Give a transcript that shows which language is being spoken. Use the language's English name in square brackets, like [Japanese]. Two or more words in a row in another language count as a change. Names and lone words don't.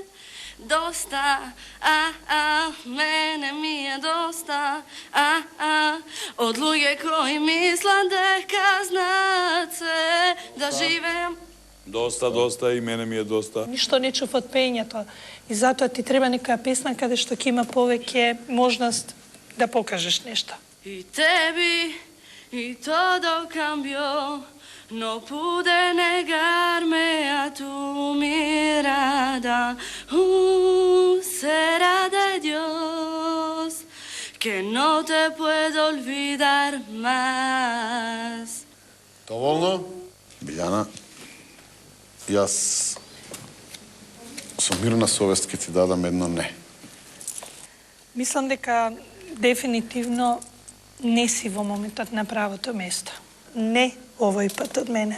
[Macedonian] Доста, мене ми е доста, од луѓе кои мислат дека знаат се да живеам. Доста, и мене ми е доста. Ништо не чув од пењето. И затоа ти треба некоја песна каде што ќе има повеќе можност да покажеш нешто. И теби, и [Spanish] todo cambió, no pude negarme a tu mirada. Será de Dios que no te puedo olvidar más. [Macedonian] Доволно? Билјана, јас со мирна совест ќе ти дадам едно не. Мислам дека дефинитивно не си во моментот на правото место. Не овој пат од мене.